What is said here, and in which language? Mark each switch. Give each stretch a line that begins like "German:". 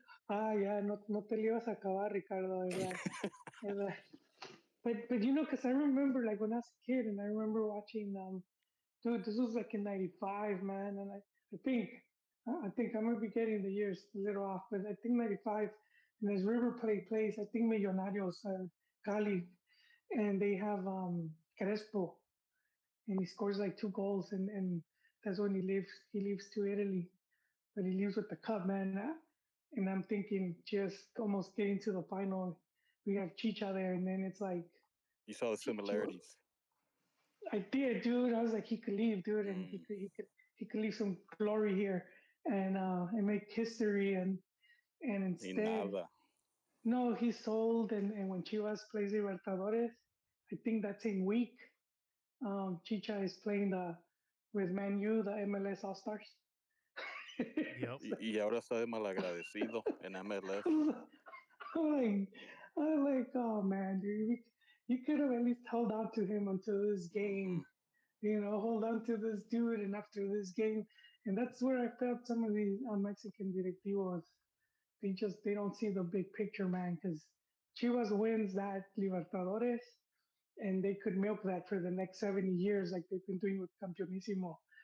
Spanish: ya, no, no te lo ibas a acabar, Ricardo, ¿verdad?
English: But because I remember like when I was a kid, and I remember watching dude, this was like in '95, man, and I think I might be getting the years a little off, but I think '95, and as River Plate plays, I think Millonarios, Cali, and they have Crespo, and he scores like 2 goals, and that's when he leaves to Italy, but he leaves with the cup, man. And I'm thinking, just almost getting to the final, we have Chicha there, and then it's like, You saw the similarities. I did, dude. I was like, he could leave, dude, and he Mm, could he could he could leave some glory here and make history, and
Spanish: y
English: instead,
Spanish: nada.
English: no, he's sold, and when Chivas plays Libertadores, I think that same week, Chicha is playing the with Man U, the MLS All Stars. Yep.
Spanish: Y ahora está de malagradecido en MLS.
English: I'm like, oh man, dude, you could have at least held on to him until this Mm-hmm. game, hold on to this dude, and after this game, and that's where I felt some of these Mexican directivos. They don't see the big picture, man, because Chivas wins that Libertadores, and they could milk that for the next 70 years, like they've been doing with Campeonisimo.